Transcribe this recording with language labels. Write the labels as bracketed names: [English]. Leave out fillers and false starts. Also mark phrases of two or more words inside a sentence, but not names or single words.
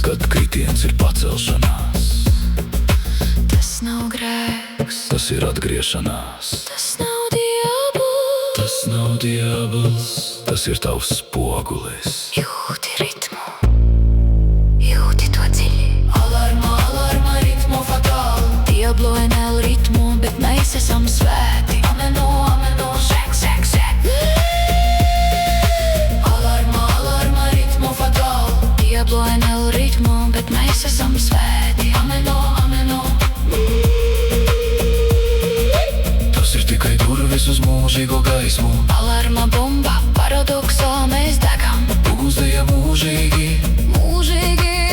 [Latvian] kad kritiens ir pacelšanās. tas nav grēks, Tas ir atgriešanās. tas nav diabls. Tas nav diabls, tas ir tavs spogulis. Jūti ritmu, jūti to dziļi. [Spanish] Alarma, alarma, [Latvian] ritmu fatāli. [Spanish] Diablo en el ritmu, [Latvian] bet mēs esam svēti. Ameno, ameno, sek, sek, sek. [Spanish] Alarma, alarma, [Latvian] ritmu fatāli. [Spanish] Diablo en el ritmu, [Latvian] bet mēs esam svēti. Ameno, ameno. Tas ir tikai durvis uz mūžīgo gaismu. Alarma, bomba, paradoksā mēs degam. Uguns deja mūžīgi. Mūžīgi